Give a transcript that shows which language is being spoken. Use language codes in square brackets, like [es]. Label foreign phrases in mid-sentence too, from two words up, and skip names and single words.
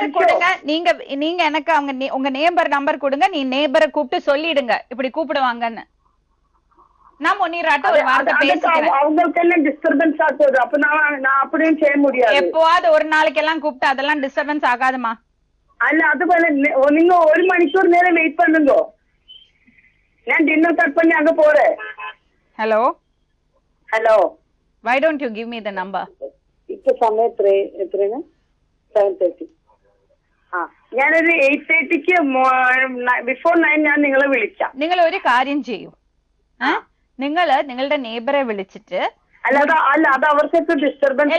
[ml] സംസാരിച്ചോ? [ta] கொடுங்க. நீங்க எனக்கு உங்க நேபர் நம்பர் கொடுங்க. நீ நேபரை கூப்பிட்டு சொல்லிடுங்க இப்படி கூப்பிடுவாங்கன்னு. நான் முனிராட்ட ஒரு வார்த்தை பேசிக்கிறேன். அவங்களுக்கெல்லாம் டிஸ்டர்பன்ஸ் ஆகுது. அப்ப நான் அப்படியும் செய்ய முடியாது. எப்பவாவது ஒரு நாளைக்கு எல்லாம் கூப்பிட்டு அதெல்லாம் டிஸ்டர்பன்ஸ் ஆகாதுமா. [ml] അല്ല അതുപോലെ നിങ്ങൾ 1 മണിക്കൂർ നേരം വെയിറ്റ് பண்ணுங்க. [ta] ഞാൻ [en] dinner cut [ta] பண்ணி அங்க போறேன். [ml] ഹലോ ഹലോ, [en] why don't you give me the number? [ml] ഇപ്പൊ സമയം എത്രയാണ്? 7:30. ആ, ഞാനൊരു 8:30ക്ക് ബിഫോർ 9 ഞാൻ നിങ്ങളെ വിളിക്കാം. നിങ്ങൾ ഒരു കാര്യം ചെയ്യൂ. നിങ്ങളുടെ നെയ്ബറെ വിളിച്ചിട്ട് അല്ല അത് അവർക്കൊക്കെ ഡിസ്റ്റർബൻസ്